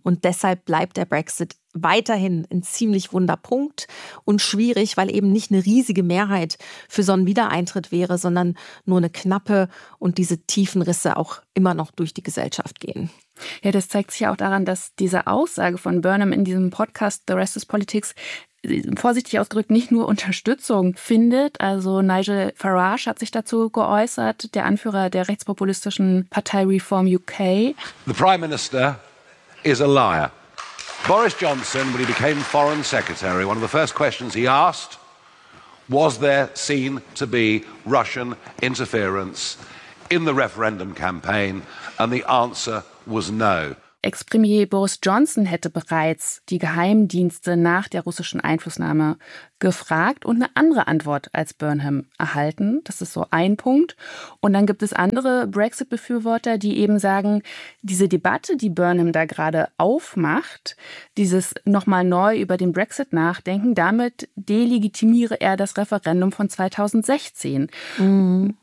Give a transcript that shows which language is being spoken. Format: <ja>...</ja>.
<de>Und deshalb bleibt der Brexit weiterhin ein ziemlich wunder Punkt und schwierig, weil eben nicht eine riesige Mehrheit für so einen Wiedereintritt wäre, sondern nur eine knappe und diese tiefen Risse auch immer noch durch die Gesellschaft gehen. Ja, das zeigt sich ja auch daran, dass diese Aussage von Burnham in diesem Podcast The Rest is Politics vorsichtig ausgedrückt nicht nur Unterstützung findet. Also Nigel Farage hat sich dazu geäußert, der Anführer der rechtspopulistischen Partei Reform UK.</de> <en>The Prime Minister is a liar. Boris Johnson, when he became Foreign Secretary, one of the first questions he asked, was there seen to be Russian interference in the referendum campaign? And the answer was no.</en> <de>Ex-Premier Boris Johnson hätte bereits die Geheimdienste nach der russischen Einflussnahme gefragt und eine andere Antwort als Burnham erhalten. Das ist so ein Punkt. Und dann gibt es andere Brexit-Befürworter, die eben sagen, diese Debatte, die Burnham da gerade aufmacht, dieses nochmal neu über den Brexit nachdenken, damit delegitimiere er das Referendum von 2016. Mhm.</de>